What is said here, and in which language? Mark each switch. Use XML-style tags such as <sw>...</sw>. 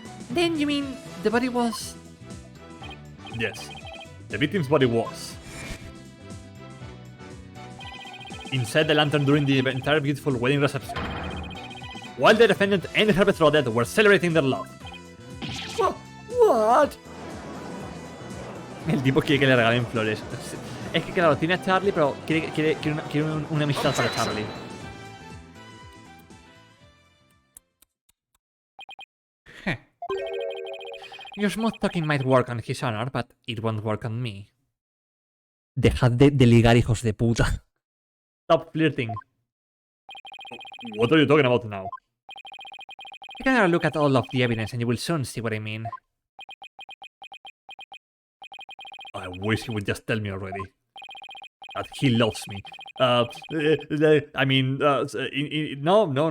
<en>Then you mean the body was... Yes, the victim's body was inside the lantern during the entire beautiful wedding reception, while the defendant and her betrothed were celebrating their love. What?</en> <es>El tipo quiere que le regalen flores. Es que claro, tiene a Charlie, pero quiere una amistad para Charlie.</es> <en>Your smooth talking might work on his honor, but it won't work on me.</en> <es>Dejad de ligar, hijos de puta.</es> <en>Stop flirting. What are you talking about now? You can have a look at all of the evidence and you will soon see what I mean. I wish he would just tell me already. That he loves me. I mean, no.</en>